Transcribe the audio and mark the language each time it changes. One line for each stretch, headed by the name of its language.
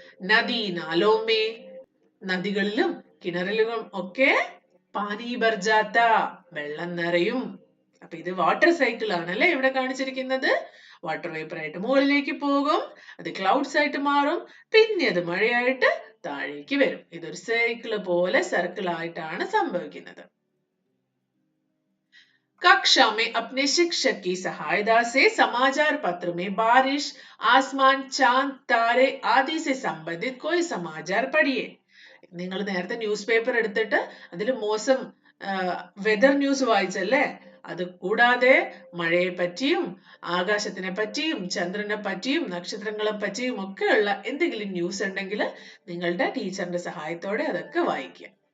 Hindi: നദി നാലോമേ,
Malayalam: നദികളിലും കിണറിലും ഒക്കെ
Hindi: പാനി ബർജാത്ത,
Malayalam: വെള്ളം നിറയും. അപ്പൊ ഇത് വാട്ടർ സൈക്കിൾ ആണല്ലേ ഇവിടെ കാണിച്ചിരിക്കുന്നത്. വാട്ടർ വേപ്പർ ആയിട്ട് മുകളിലേക്ക് പോകും, അത് ക്ലൗഡ്സ് ആയിട്ട് മാറും, പിന്നെ അത് മഴയായിട്ട് താഴേക്ക് വരും. ഇതൊരു സൈക്കിൾ പോലെ സർക്കിൾ ആയിട്ടാണ് സംഭവിക്കുന്നത്.
Hindi: कक्षा में अपने शिक्षक की सहायता से समाचार पत्र में बारिश, आसमान, चांद, तारे आदि से संबंधित कोई समाचार पढ़िए.
Malayalam: നിങ്ങൾ നേരത്തെ ന്യൂസ് പേപ്പർ എടുത്തിട്ട് അതിൽ മോസം വെതർ ന്യൂസ് വായിച്ചല്ലേ? അത് കൂടാതെ മഴയെ പറ്റിയും ആകാശത്തിനെ പറ്റിയും ചന്ദ്രനെ പറ്റിയും നക്ഷത്രങ്ങളെ പറ്റിയും ഒക്കെയുള്ള എന്തെങ്കിലും ന്യൂസ് ഉണ്ടെങ്കിൽ നിങ്ങളുടെ ടീച്ചറിന്റെ സഹായത്തോടെ അതൊക്കെ വായിക്കുക.